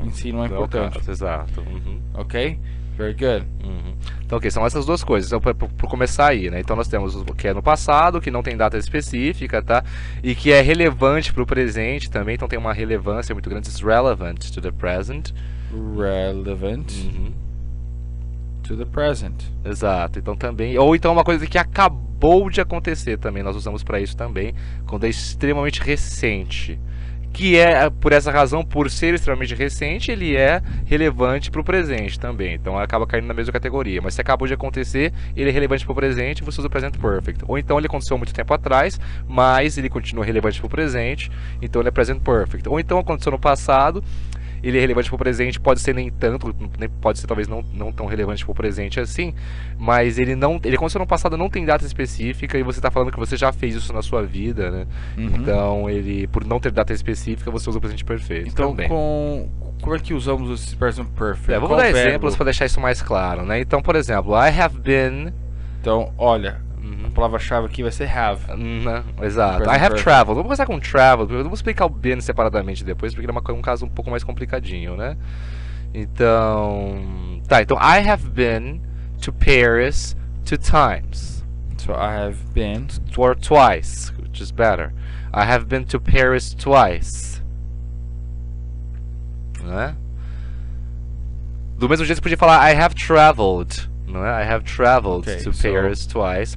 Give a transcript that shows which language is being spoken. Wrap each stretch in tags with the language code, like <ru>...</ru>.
<pt>em si não é importante. Exato.</pt> <en>Ok? Very good.</en> <pt>Então, ok, são essas duas coisas. Então, para começar aí, né? Então nós temos o que é no passado, que não tem data específica, tá? E que é relevante para o presente também. Então tem uma relevância muito grande.</pt> <en>It's relevant to the present. Relevant to the present.</en> <pt>Exato. Então também... Ou então uma coisa que acabou de acontecer também. Nós usamos para isso também. Quando é extremamente recente. Que é, por essa razão, por ser extremamente recente, ele é relevante para o presente também. Então acaba caindo na mesma categoria. Mas se acabou de acontecer, ele é relevante para o presente, você usa o present perfect. Ou então ele aconteceu muito tempo atrás, mas ele continua relevante para o presente, então ele é present perfect. Ou então aconteceu no passado, ele é relevante para o presente, pode ser nem tanto, pode ser talvez não tão relevante para o presente assim, mas ele aconteceu no passado, não tem data específica, e você está falando que você já fez isso na sua vida, né? Então, por não ter data específica, você usa o presente perfeito. Então, também. como é que usamos esse present perfect? Vamos dar exemplos para deixar isso mais claro, né? Então, por exemplo,</pt> <en>I have been...</en> <pt>Então, olha... A palavra-chave aqui vai ser have. Exato.</pt> <en>I have traveled.</en> <pt>Vamos começar com traveled. Vamos explicar o been separadamente depois, porque é um caso um pouco mais complicadinho, né? Então... Tá, então</pt> <en>I have been to Paris 2 times. So I have been... Or twice, which is better. I have been to Paris twice.</en> <pt>Não é? Do mesmo jeito você podia falar</pt> <en>I have traveled.</en> <pt>Não é?</pt> <en>I have traveled to Paris twice.</en>